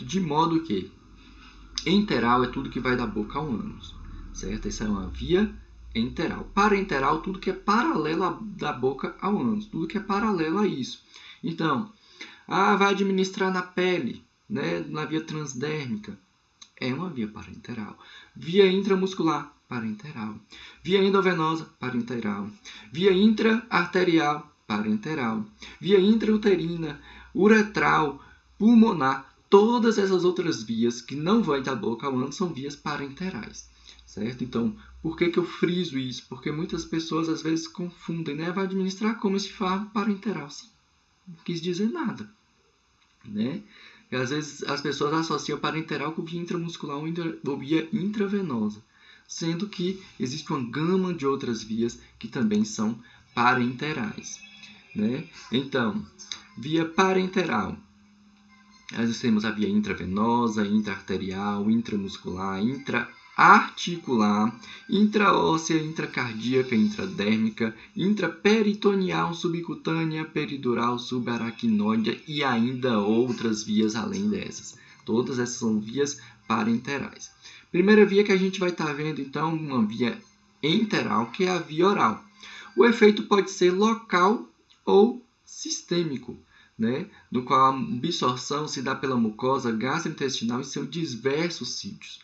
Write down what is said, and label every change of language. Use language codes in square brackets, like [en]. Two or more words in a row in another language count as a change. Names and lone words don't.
[pt] De modo que enteral é tudo que vai da boca ao ânus, certo? Essa é uma via enteral. Parenteral, tudo que é paralelo da boca ao ânus, tudo que é paralelo a isso. Então, vai administrar na pele, né? Na via transdérmica, é uma via parenteral. Via intramuscular, parenteral. Via endovenosa, parenteral. Via intraarterial, parenteral. Via intrauterina, uretral, pulmonar. Todas essas outras vias que não vão da boca ao ânus são vias parenterais, certo? Então, por que eu friso isso? Porque muitas pessoas às vezes confundem, né? Vai administrar como esse fármaco parenteral. Sim, não quis dizer nada, né? E às vezes as pessoas associam parenteral com via intramuscular ou via intravenosa, sendo que existe uma gama de outras vias que também são parenterais, né? Então, via parenteral, nós temos a via intravenosa, intraarterial, intramuscular, intraarticular, intraóssea, intracardíaca, intradérmica, intraperitoneal, subcutânea, peridural, subaracnoide e ainda outras vias além dessas. Todas essas são vias parenterais. Primeira via que a gente vai estar vendo, então, uma via enteral, que é a via oral. O efeito pode ser local ou sistêmico, né, no qual a absorção se dá pela mucosa gastrointestinal em seus diversos sítios.